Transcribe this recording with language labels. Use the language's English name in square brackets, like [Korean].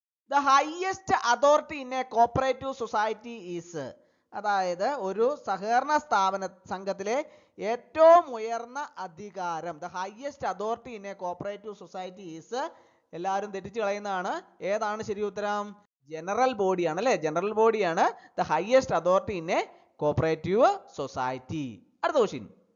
[English] The highest authority in a cooperative society is? [Malayalam] അതായത് ഒരു സഹകരണ സംഘത്തിലെ ഏറ്റവും ഉയർന്ന അധികാരം. [English] The highest authority in a cooperative society is? [Malayalam] എല്ലാവരും തെറ്റിച്ച് കളയുന്നതാണ്, ഏതാണ് ശരി ഉത്തരം? ജനറൽ ബോഡി ആണ് അല്ലേ. ജനറൽ ബോഡിയാണ് [English] the highest authority in a cooperative society. [Malayalam] അടുത്ത ക്വസ്റ്റ്യൻ.